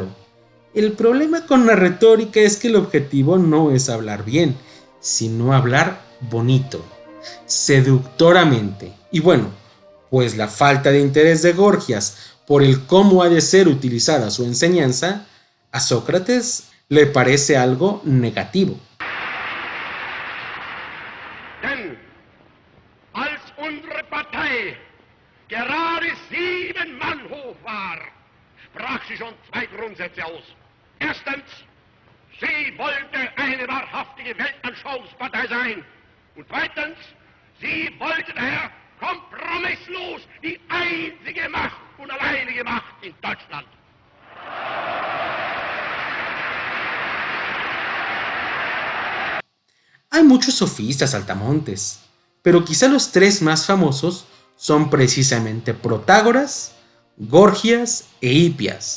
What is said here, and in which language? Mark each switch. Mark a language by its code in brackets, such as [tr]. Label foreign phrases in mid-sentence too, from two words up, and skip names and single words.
[es] El problema con la retórica es que el objetivo no es hablar bien, sino hablar bonito, seductoramente. Y bueno, pues la falta de interés de Gorgias por el cómo ha de ser utilizada su enseñanza, a Sócrates le parece algo negativo. [de] Denn als unsere Partei gerade 7 Mann hoch war, sprach sie schon 2 Grundsätze aus. Erstens, sie wollte eine wahrhaftige Weltanschauungspartei sein. Und zweitens, sie wollte daher kompromisslos die einzige Macht und alleinige Macht in Deutschland. [es] Hay muchos sofistas saltamontes, pero quizá los 3 más famosos son precisamente Protágoras, Gorgias e Hipias.